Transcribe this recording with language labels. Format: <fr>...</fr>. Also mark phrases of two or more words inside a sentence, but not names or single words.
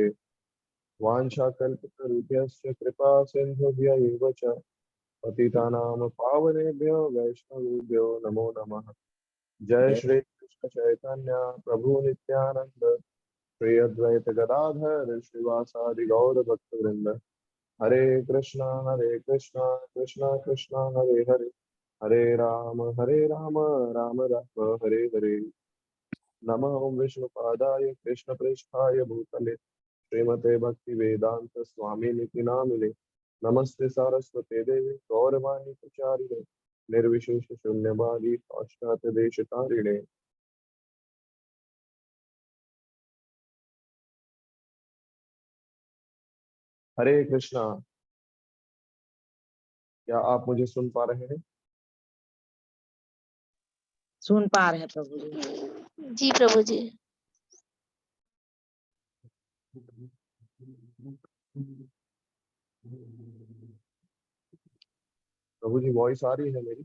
<sa>वाञ्छाकल्पतरुभ्यश्च कृपा सिन्धुभ्य एव च पतितानां पावनेभ्यो वैष्णवेभ्यो नमो नमः। जय श्री कृष्ण चैतन्य प्रभु नित्यानंद श्री अद्वैत गदाधर श्रीवासादि गौर भक्तवृंद। हरे कृष्णा कृष्णा कृष्णा हरे हरे, हरे राम राम राम हरे हरे। नमः ओं विष्णुपादाय कृष्णप्रेष्ठाय भूतले श्रीमते भक्ति वेदांत स्वामी निति नामिने। नमस्ते सारस्वते देवी गौरवाणी प्रचारिणे निर्विशेष शून्यवादी पाश्चात्य देश तारिणे।</sa> <hi>हरे कृष्णा। क्या आप मुझे सुन पा रहे हैं? सुन पा रहे हैं प्रभु जी। जी प्रभु जी। प्रभु जी वॉइस आ रही है मेरी?</hi>